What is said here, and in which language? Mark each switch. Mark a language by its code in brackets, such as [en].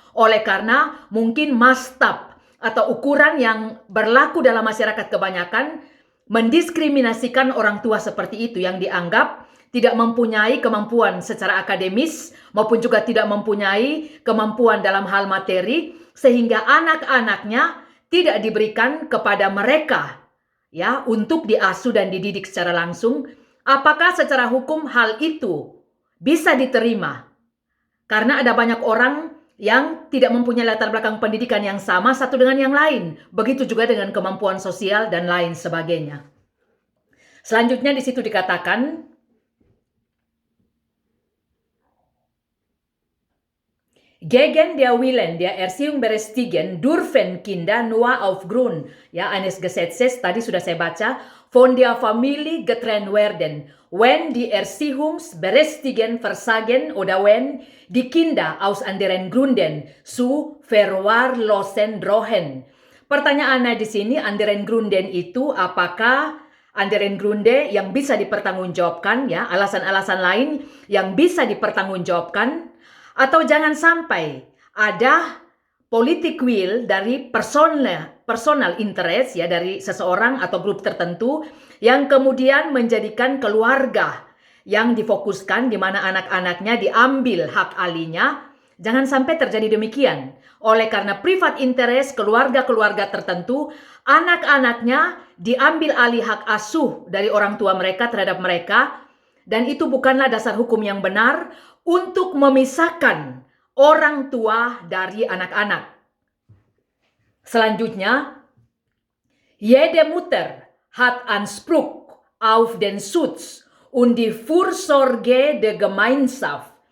[id] Oleh karena mungkin mastab atau ukuran yang berlaku dalam masyarakat kebanyakan mendiskriminasikan orang tua seperti itu yang dianggap tidak mempunyai kemampuan secara akademis maupun juga tidak mempunyai kemampuan dalam hal materi, sehingga anak-anaknya tidak diberikan kepada mereka ya untuk diasuh dan dididik secara langsung. Apakah secara hukum hal itu bisa diterima? Karena ada banyak orang yang tidak mempunyai latar belakang pendidikan yang sama satu dengan yang lain. Begitu juga dengan kemampuan sosial dan lain sebagainya. [de] Selanjutnya di situ dikatakan, Gegen der Willen der Erziehung berestigen dürfen Kinder nur aufgrund, ya, eines Gesetzes, [id] tadi sudah saya baca, [de] von der Familie getrennt werden, wenn die Erziehungsberechtigten versagen oder wenn die Kinder aus anderen Gründen zu verwahrlosen drohen. [id] Pertanyaannya di sini, [de] anderen Gründen [id] itu apakah [de] anderen Gründe [id] yang bisa dipertanggungjawabkan, ya, alasan-alasan lain yang bisa dipertanggungjawabkan, atau jangan sampai ada politik will dari personal interest, ya, dari seseorang atau grup tertentu yang kemudian menjadikan keluarga yang difokuskan di mana anak-anaknya diambil hak alihnya. Jangan sampai terjadi demikian. Oleh karena private interest keluarga-keluarga tertentu, anak-anaknya diambil alih hak asuh dari orang tua mereka terhadap mereka, dan itu bukanlah dasar hukum yang benar untuk memisahkan orang tua dari anak-anak. [de] Selanjutnya, jede Mutter hat Anspruch auf den Schutz und die Fürsorge der Gemeinschaft.